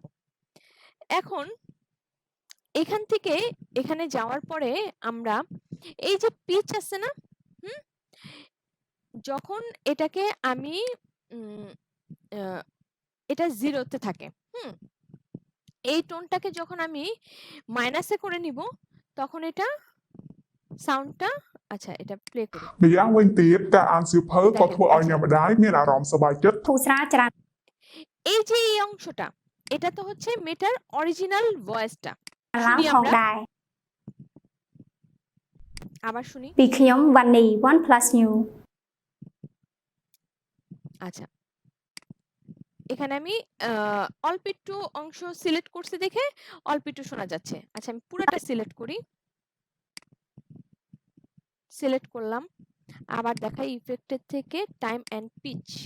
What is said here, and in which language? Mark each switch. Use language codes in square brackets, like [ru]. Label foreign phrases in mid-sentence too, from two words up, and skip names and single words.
[bn] এখন এখান থেকে এখানে যাওয়ার পরে আমরা এই যে পিচ আছে না, যখন এটাকে আমি এটা জিরোতে থাকে, এই টোনটাকে যখন আমি মাইনাসে করে নিব তখন এটা সাউন্ডটা, আচ্ছা এটা প্লে করি। [km] ម្យ៉ាងវិញទៀតការអានសៀវភៅក៏ធ្វើឲ្យអ្នកម្ដាយមានអារម្មណ៍សប្បាយចិត្ត ធូរស្រាលច្រើន [bn] এই যে এই অংশটা এটা তো হচ্ছে মেটার অরিজিনাল ভয়েসটা, [km] ឡើង [bn] শুনি [km] ផង [bn] আমরা, [km] ដែរ [bn] আবার শুনি। [km] ពីខ្ញុំវ៉ានី OnePlus New [bn] আচ্ছা, এখানে আমি অল্প একটু অংশ সিলেক্ট করছি দেখে অল্প একটু শোনা যাচ্ছে। আচ্ছা, আমি পুরোটা সিলেক্ট করি, সিলেক্ট করলাম, আবার দেখাই ইফেক্টের থেকে টাইম এন্ড পিচ।